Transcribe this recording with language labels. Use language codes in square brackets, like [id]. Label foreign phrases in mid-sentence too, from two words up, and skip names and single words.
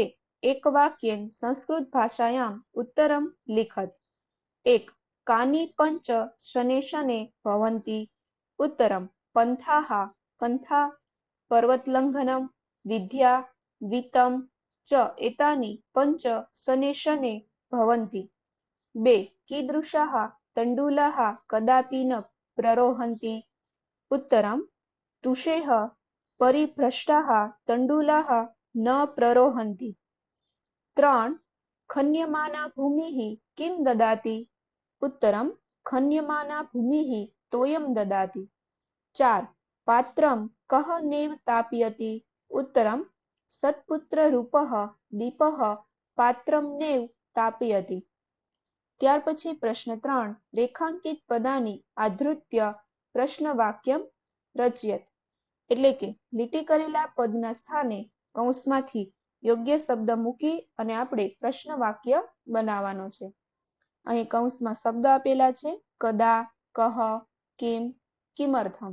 [sa] एक वाक्येन संस्कृत भाषायाम् उत्तरम् लिखत 1 कानि पञ्च शनैः शनैः भवन्ति उत्तरम् पन्थाः कन्था पर्वतलङ्घनम् विद्या वित्तम् च एतानि पञ्च शनैः शनैः भवन्ति 2 कीदृशाः तण्डुलाः कदापि न प्ररोहन्ति उत्तरं तुषेः परिभ्रष्टाः तण्डुलाः न प्ररोहन्ति 3 खन्यमाना भूमिः किं ददाति उत्तरं खन्यमाना भूमिः तोयं ददाति 4 पात्रं कः नेव तापयति उत्तरं सत्पुत्ररूपः दीपः पात्रं नेव तापयति [gu] ત્યાર પછી પ્રશ્ન 3 [sa] रेखाङ्कित पदानि आधृत्य प्रश्न वाक्यम् रचयत [gu] એટલે કે લીટી કરેલા પદના સ્થાને કૌંસમાંથી યોગ્ય શબ્દ મૂકી અને આપણે પ્રશ્ન વાક્ય બનાવવાનો છે અહીં કૌંસમાં શબ્દ આપેલા છે [sa] कदा कः किम् किमर्थम्